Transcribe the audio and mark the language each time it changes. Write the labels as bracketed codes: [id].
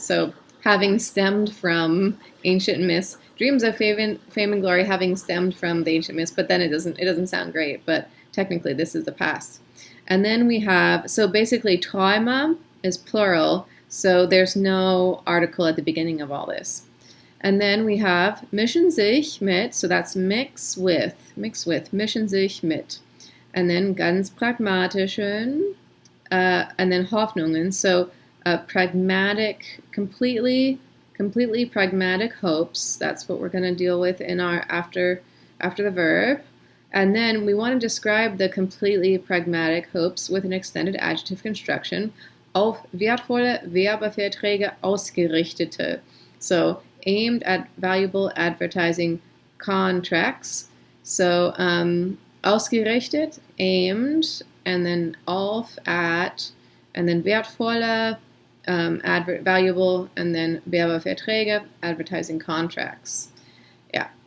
[en] So having stemmed from ancient myths, dreams of fame and glory having stemmed from the ancient myths, but then it doesn't sound great, but technically this is the past. And then we have, so basically Träume is plural, so there's no article at the beginning of all this. And then we have mischen sich mit, so that's mix with, mischen sich mit. And then ganz pragmatischen, and then Hoffnungen, so pragmatic, completely pragmatic hopes. That's what we're going to deal with in our after the verb. And then we want to describe the completely pragmatic hopes with an extended adjective construction. [de] Auf wertvolle Werbeverträge ausgerichtete. [en] So aimed at valuable advertising contracts. So ausgerichtet, aimed, and then auf, at, and then wertvolle, valuable, and then Werbeverträge, advertising contracts. Yeah.